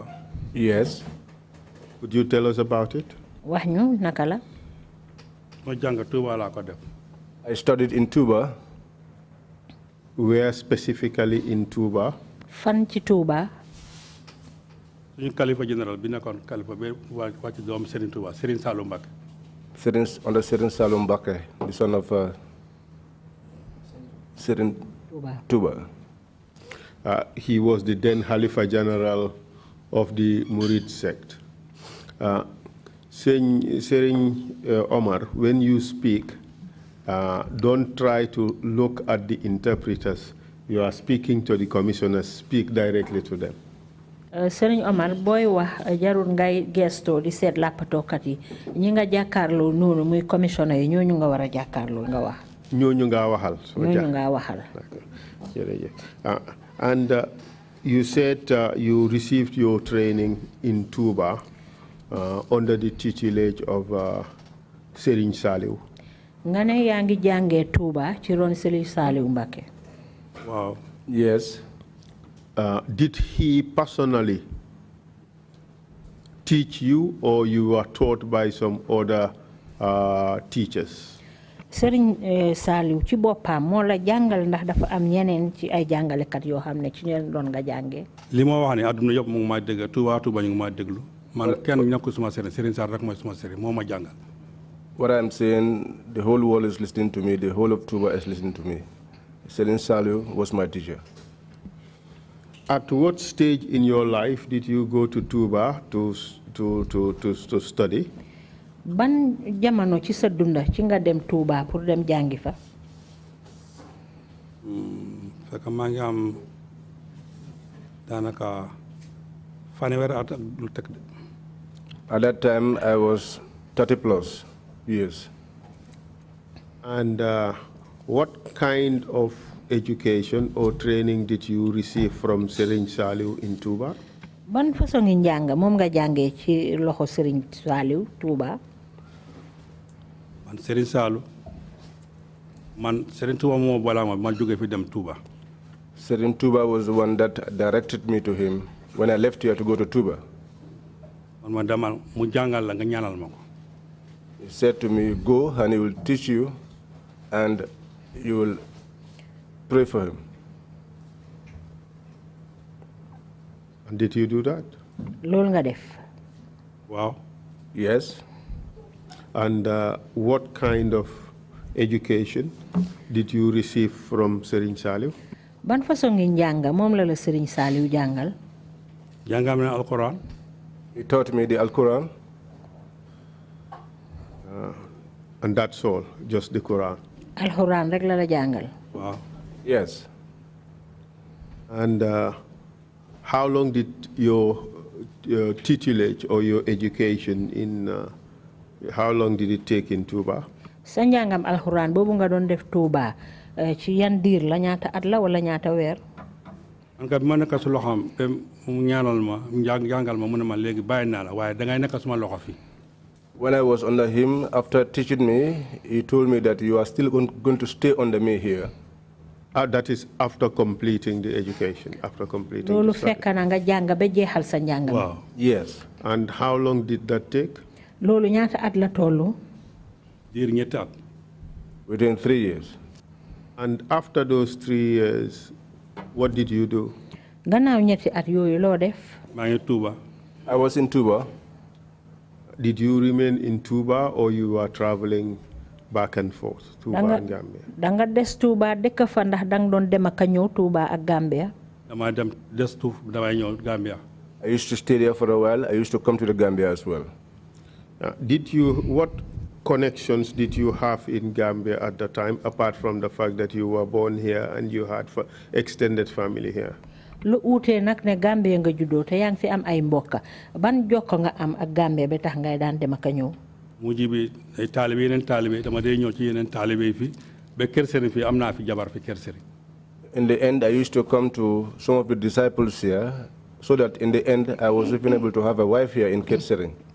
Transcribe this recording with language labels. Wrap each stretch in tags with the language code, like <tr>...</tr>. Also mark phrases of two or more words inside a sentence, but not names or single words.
<en>Yes. Could you tell us about it?</en> <wo>Wax ñu naka la? Ma jàng Tuba laa ko def.</wo> <en>I studied in Tuba. Where specifically in Tuba?</en> <wo>Fan ci Tuba. Suñu kalifa général bi nekkoon kalifa ba wàcc doom Serigne Tuba Serigne Saloum Mbacké.</wo> <en>Under Serigne Saloum Mbacké, the son of Serigne Tuba. He was the then Khalifa General of the Murid sect. Serigne Omar, when you speak, don't try to look at the interpreters. You are speaking to the commissioners. Speak directly to them.</en> <wo>Serigne Omar boy wax jarul ngay gesto di seet lappatookat yi ñi nga jàkkaarloo noonu muy commissioner yi ñooñu nga war a jàkkaarloo nga wax. ñooñu nga waxal. ñooñu nga waxal.</wo> <en>And you said you received your training in Tuba under the tutelage of Serigne Saliou.</en> <wo>Nga ne yaa ngi jàngee Tuba ci ron Serigne Saliou Mbacké.</wo> <en>Wow. Yes. Did he personally teach you, or you were taught by some other teachers?</en> <wo>Serigne Saliou ci boppam moo la jàngal ndax dafa am ñeneen ci ay jàngalekat yoo xam ne ci ñeen doon nga jàngee. li ma wax ne àdduna yëpp mu ngi maa dégg Tuba ñu ngi maa déglu man kenn ñàkkul suma Serigne Serigne Sarr rek mooy suma Serigne moo ma jàngal.</wo> <en>What I'm saying, the whole world is listening to me, the whole of Tuba is listening to me. Serigne Saliou was my teacher. At what stage in your life did you go to Tuba to study?</en> <wo>Ban jamono ci sa dunda ci nga dem Tuba pour dem jàngi fa? Fekk maa ngi am daanaka fanweeri at ak lu teg.</wo> <en>At that time, I was 30 plus years. And what kind of education or training did you receive from Serigne Saliou in Tuba?</en> <wo>Ban façon ngi njàng moom nga jàngee ci loxo Serigne Saliou Tuba? Man Serigne Saliou man Serigne Tuba moo balaa ma jóge fi dem Tuba.</wo> <en>Serigne Tuba was the one that directed me to him when I left here to go to Tuba.</en> <wo>Man ma demal mu jàngal la nga ñaanal ma ko.</wo> <en>He said to me, go and he will teach you and you will pray for him. And did you do that?</en> <wo>Loolu nga def.</wo> <en>Wow. Yes. And what kind of education did you receive from Serigne Saliou?</en> <wo>Ban façon ngi njàng moom la Serigne Saliou jàngal? Jàngal na Alquran.</wo> <en>He taught me the Al-Quran. And that's all, just the Quran?</en> <wo>Alquran rek la jàngal.</wo> <en>Wow. Yes. And how long did your tutelage or your education how long did it take in Tuba?</en> <wo>Sa njàngam Alquran boobu nga doon def Tuba ci yan diir la ñaata at la wala ñaata weer? Man ka bi ma nekk su loxoom te mu ñaanal ma jàngal ma mu ne ma léegi bàyyi naa la waaye dangay nekk suma loxo fi.</wo> <en>When I was under him, after teaching me, he told me that you are still going to stay under me here. That is after completing the education, after completing</en> <wo>Loolu</wo> <en>the study.</en> <wo>fekk na nga jàng ba jeexal sa njàng.</wo> <en>Wow. Yes. And how long did that take?</en> <wo>Loolu ñaata at la tollu? Diir ñetti at.</wo> <en>Within 3 years. And after those 3 years, what did you do?</en> <wo>Gannaaw ñetti at yooyu loo def? Maa ngi Tuba.</wo> <en>I was in Tuba. Did you remain in Tuba or you were traveling back and forth, Tuba and Gambia?</en> <wo>Danga des Tuba dëkk fa ndax dang doon dem ak ñëw Tuba ak Gambia? Dama dem des tuuf damay ñëw Gambia.</wo> <en>I used to stay there for a while. I used to come to the Gambia as well. What connections did you have in Gambia at the time, apart from the fact that you were born here and you had extended family here?</en> <wo>Lu ute nak ne Gambia nga juddoo te yang fi am ay mbokka ban jokko nga am ak Gambia ba tax ngay daan dem ak ñëw. Mujibi ay talibé yeneen talibé dama day ñëw ci yeneen talibé fi ba kër sëriñ fi am naa fi jabar fi kër sëriñ.</wo> <en>In the end, I used to come to some of the disciples here, so that in the end, I was even able to have a wife here in Ketsering.</en>